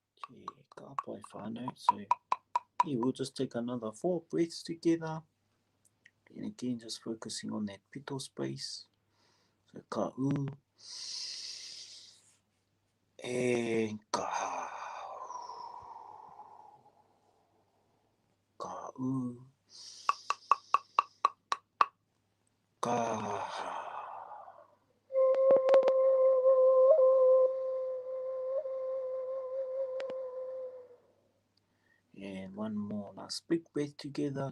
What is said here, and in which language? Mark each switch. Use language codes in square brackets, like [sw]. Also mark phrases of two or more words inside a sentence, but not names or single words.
[mi] Yeah, ka pai whānau. [en] So, yeah, we'll just take another 4 breaths together. And again, just focusing on that pito space. So, ka u. And ka. Ka u. Ka. And one more last big breath together.